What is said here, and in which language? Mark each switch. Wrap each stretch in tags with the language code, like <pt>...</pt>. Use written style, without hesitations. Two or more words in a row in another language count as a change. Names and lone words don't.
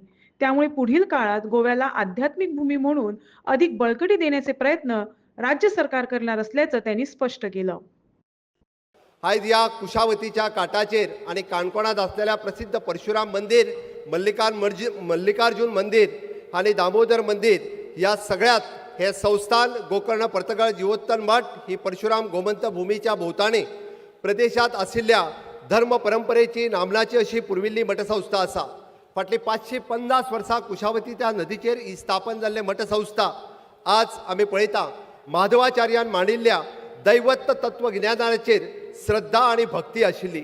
<mr>त्यामुळे पुढील काळात गोव्याला आध्यात्मिक भूमी म्हणून अधिक बळकटी देण्याचे प्रयत्न राज्य सरकार करणार असल्याचं त्यांनी स्पष्ट केलं.</mr> <kok>आज या कुशावतीच्या काठाचेर आणि काणकोणात असलेल्या प्रसिद्ध परशुराम मंदिर, मल्लिकार्जुन मंदिर आणि दामोदर मंदिर या सगळ्यात हे संस्थान गोकर्ण पर्तगाळ जीवोत्तम मठ ही परशुराम गोमंत भूमीच्या भोवताणी प्रदेशात आशिल्ल्या धर्म परंपरेची नामनाची अशी पुर्विल्ली मठसंस्था आसा. फाटली 550 वर्सां कुशावतीच्या नदीचेर ही स्थापन जाल्ले मठसंस्था आज आमी पळयता माधवाचार्यान मांडिल्ल्या दैवत्व तत्वज्ञानाचेर श्रद्धा आणि भक्ती आशिल्ली.</kok>